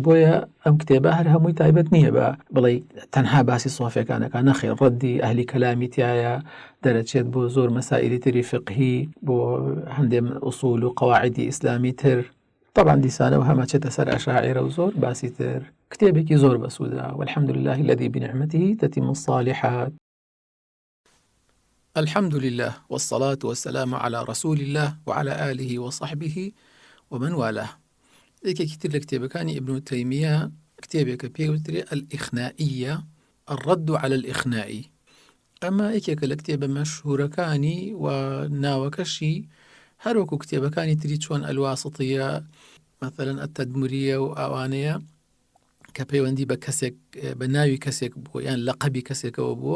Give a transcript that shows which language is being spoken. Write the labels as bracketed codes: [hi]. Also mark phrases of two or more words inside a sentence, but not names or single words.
[ckb] بۆیە ئەم کتێبە هەر هەمووی تایبەت نییە بە بڵێ تەنها باسی سۆفیەکانەکە، نەخێر، ڕەدی ئەهلی کەلامی تایە، دەرەچێت بۆ زۆر مەسائیلی تری فقهی، بۆ هەندێک ئوسوول و قەواعیدی ئیسلامی تر. طبعا دیسانەوە هەمە چێتە سەر ئەشاعیرە و زۆر باسی تر. کتێبێکی زۆر بەسوودە. [ar] والحمد لله الذي بنعمته تتم الصالحات. الحمد لله والصلاة والسلام على رسول الله وعلى آله وصحبه ومن والاه. [ckb] یەکێکی تر لە کتێبەکانی ئیبن تەیمیە کتێبێکە پێوترێ الإخنائية، الرد على الإخناء. ئەمە یەکێکە لە کتێبە مەشهورەکانی و ناوەکەشی هەروەکو کتێبەکانی تری چۆن الواسطية مثلا التدمرية و ئەوانەیە کە پەیوەندی بە کەسێک بە ناوی کەسێک بووە یان لەقەبی کەسێکەوە بووە.